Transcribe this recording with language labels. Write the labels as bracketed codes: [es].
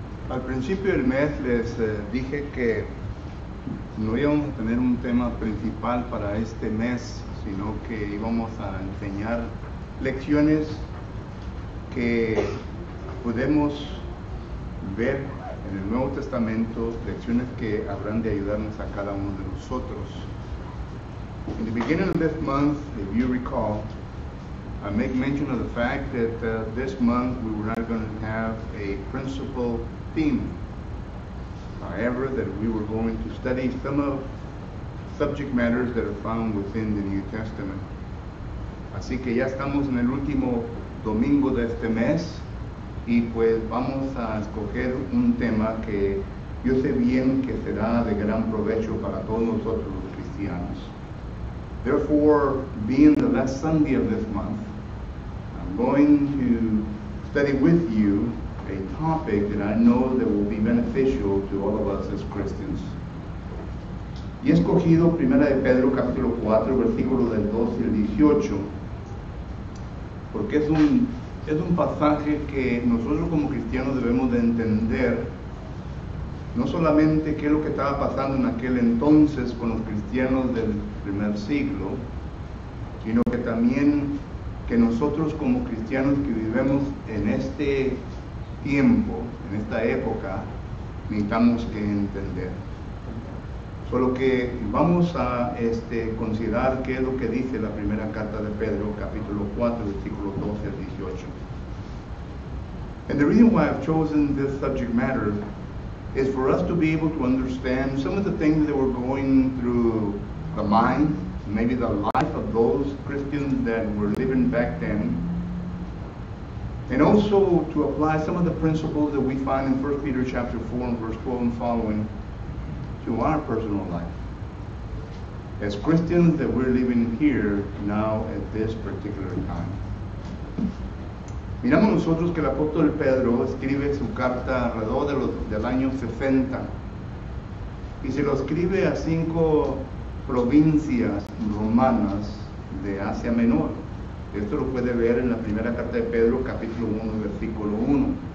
[es] Al principio del mes les dije que no íbamos a tener un tema principal para este mes, sino que íbamos a enseñar lecciones que podemos ver en el Nuevo Testamento, lecciones que habrán de ayudarnos a cada uno de nosotros. [en] In the beginning of this month, if you recall, I make mention of the fact that this month we were not going to have a principal theme. However, that we were going to study some of subject matters that are found within the New Testament. [es] Así que ya estamos en el último domingo de este mes y pues vamos a escoger un tema que yo sé bien que será de gran provecho para todos nosotros los cristianos. [en] Therefore, being the last Sunday of this month, I'm going to study with you a topic that I know that will be beneficial to all of us as Christians. [es] Y he escogido Primera de Pedro capítulo 4, versículos del 12 al 18, porque es un pasaje que nosotros como cristianos debemos de entender, no solamente qué es lo que estaba pasando en aquel entonces con los cristianos del primer siglo, sino que también que nosotros como cristianos que vivimos en este tiempo, en esta época, necesitamos que entender. Solo que vamos a considerar qué es lo que dice la primera carta de Pedro, capítulo 4, versículos 12 al 18. [en] And the reason why I've chosen this subject matter is for us to be able to understand some of the things that were going through the mind, maybe the life of those Christians that were living back then, and also to apply some of the principles that we find in 1 Peter chapter 4 and verse 12 and following to our personal life as Christians that we're living here now at this particular time. [es] Miramos nosotros que el apóstol Pedro escribe su carta alrededor del año 60 y se lo escribe a 5 provincias romanas de Asia Menor. Esto lo puede ver en la primera carta de Pedro, capítulo 1, versículo 1.